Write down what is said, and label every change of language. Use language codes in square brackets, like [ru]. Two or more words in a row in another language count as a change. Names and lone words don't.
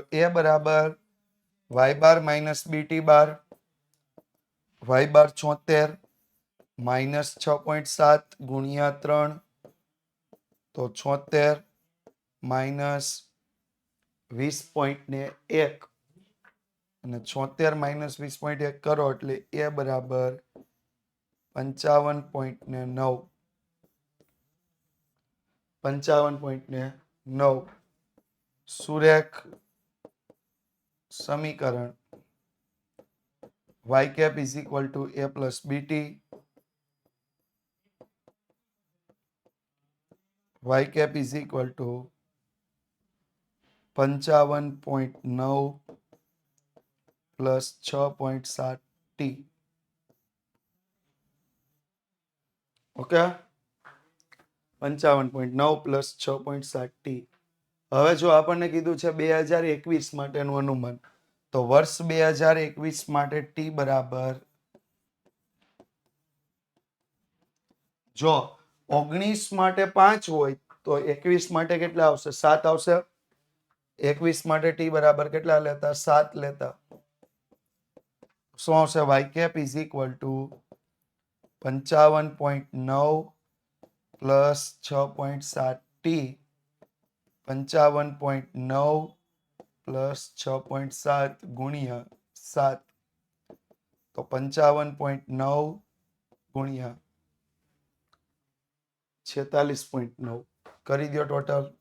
[gu] એ બરાબર y બાર માઇનસ બીટી બાર y બાર 76 માઇનસ 6.7 ગુણ્યા 3 તો 76 માઇનસ 20.1 અને 76 માઇનસ 20.1 કરો એટલે એ બરાબર 55.9. [en] 55.9 [gu] સુરેખ સમીકરણ [en] y cap is equal to a plus bt. y cap is equal to 55.9 plus 6.7 t. ઓકે 55.9 plus 6.7 t. [gu] હવે જો આપણને કીધું છે 2021 માટેનું અનુમાન તો વર્ષ 2021 માટે t બરાબર જો 19 માટે 5 હોય તો 21 માટે કેટલા આવશે? 7 આવશે. 21 માટે t બરાબર કેટલા લેતા? 7 લેતા. શું આવશે? [en] y cap is equal to [gu] 55.9 પ્લસ 6.7 t 55.9 પ્લસ 6.7 ગુણ્યા 7 તો 55.9 ગુણ્યા 46.9 કરી દો ટોટલ.